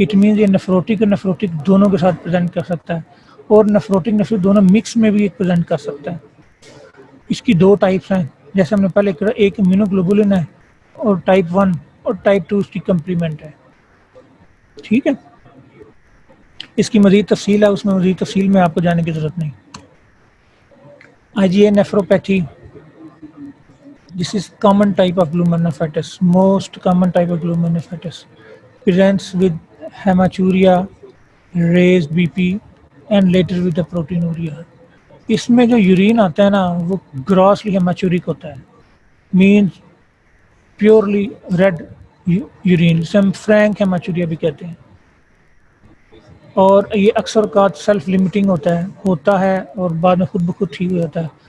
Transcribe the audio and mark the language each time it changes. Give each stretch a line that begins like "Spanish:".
English: it means
Urdu: یہ نیفروٹک اور نیفروٹک دونوں کے ساتھ پریزنٹ کر سکتا ہے، اور نیفروٹک نیفروٹک دونوں مکس میں بھی پریزنٹ کر سکتا ہے. اس کی 2 ٹائپس ہیں، جیسے ہم نے پہلے کہا، ایک امینوگلوبولن ہے اور ٹائپ 1 اور ٹائپ 2 اس کی کمپلیمنٹ ہے. ٹھیک ہے، اس کی مزید تفصیل ہے، اس میں مزید تفصیل میں آپ کو جانے کی ضرورت نہیں.
English: IgA nephropathy, this is common type of glomerulonephritis, most common type of glomerulonephritis, presents with hematuria, raised BP and later with the proteinuria.
Urdu: اس میں جو یورین آتا ہے نا وہ گراسلی ہیماچورک ہوتا ہے،
English: means purely red urine,
Urdu: جسے ہم فرینک ہیماچوریا بھی کہتے ہیں. اور یہ اکثر اوقات سیلف لمیٹنگ ہوتا ہے اور بعد میں خود بخود ٹھیک ہو جاتا ہے.